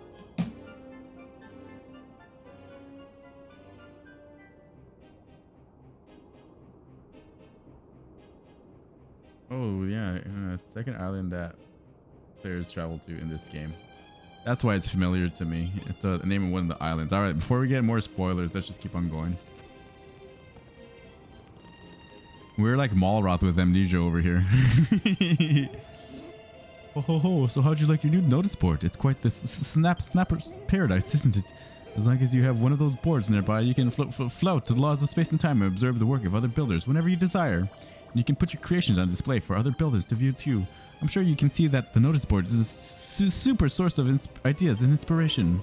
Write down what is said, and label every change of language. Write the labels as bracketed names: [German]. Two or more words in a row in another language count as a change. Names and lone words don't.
[English] Oh yeah, second island that players travel to in this game. That's why it's familiar to me. It's the name of one of the islands. All right, before we get more spoilers, let's just keep on going. We're like Malroth with amnesia over here. Oh ho ho, so how'd you like your new notice board? It's quite the snapper's paradise, isn't it? As long as you have one of those boards nearby, you can float to the laws of space and time and observe the work of other builders whenever you desire. And you can put your creations on display for other builders to view too. I'm sure you can see that the notice board is a super source of ideas and inspiration.